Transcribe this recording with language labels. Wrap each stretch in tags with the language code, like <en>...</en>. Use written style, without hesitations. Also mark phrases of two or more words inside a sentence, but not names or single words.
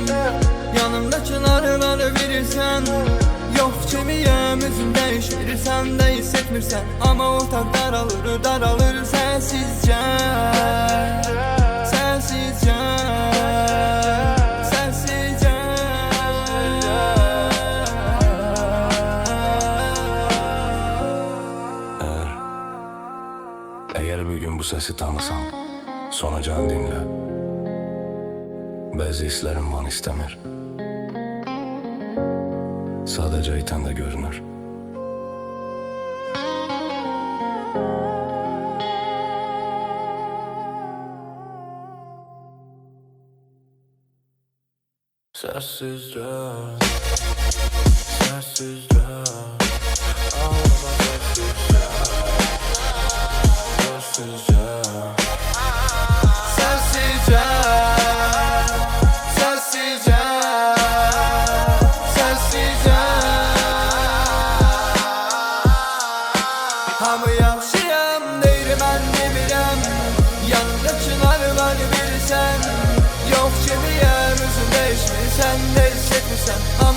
<az>Yanımdakilar var bilirsən. Yox kimiyəm, üzüm dəyişmir, sən də hiss etmirsən. Amma otaq daralır səssizcə. Səssizcə, səssizcə.</az> <tr>Eğer bir gün bu sesi tanısan, sonacağını dinle. Bazı hislerim van istemir. Sadece itende görünür. Sessizce, sessizce. Ağlama sessizce, sessizce.</tr> <az>Səssizcə, səssizcə, səssizcə. Hamı yaxşıyam deyir, mən demirəm. Yanımdakilar var bilirsən. Yox kimiyəm, üzüm dəyişmir, sən də hiss etmirsən.</az>